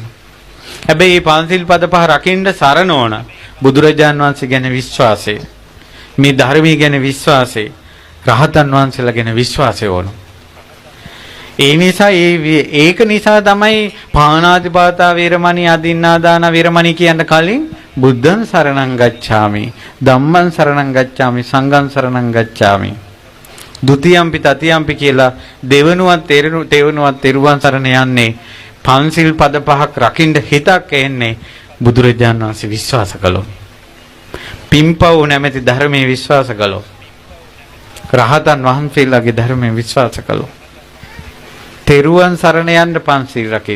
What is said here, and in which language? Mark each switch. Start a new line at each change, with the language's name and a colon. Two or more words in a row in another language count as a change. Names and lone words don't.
Sinhala: හැබැයි මේ පන්සිල් පද පහ රකින්න සරණ ඕන බුදුරජාන් වහන්සේ ගැන විශ්වාසය, මේ ධර්මයේ ගැන විශ්වාසය, රහතන් වහන්සේලා ගැන විශ්වාසය ඕන. ඒ නිසා ඒක නිසා තමයි
Pali: පාණාතිපාතා වේරමණී, අදින්නාදාන වේරමණී
Sinhala: කියන කලින්
Pali: බුද්ධං සරණං ගච්ඡාමි, ධම්මං සරණං ගච්ඡාමි, සංඝං සරණං ගච්ඡාමි, ဒ ුතියම්පි තතියම්පි
Sinhala: කියලා දෙවනුවත් තෙරුවන් සරණ යන්නේ පන්සිල් පද පහක් රකින්න හිතක් එන්නේ බුදුරජාණන් වහන්සේ විශ්වාස කළොත්, පිම්පව් නැමැති ධර්මයේ විශ්වාස කළොත්, රහතන් වහන්සේලාගේ ධර්මයේ විශ්වාස කළොත්, තෙරුවන් සරණ යන්න පන්සිල් රකින්න.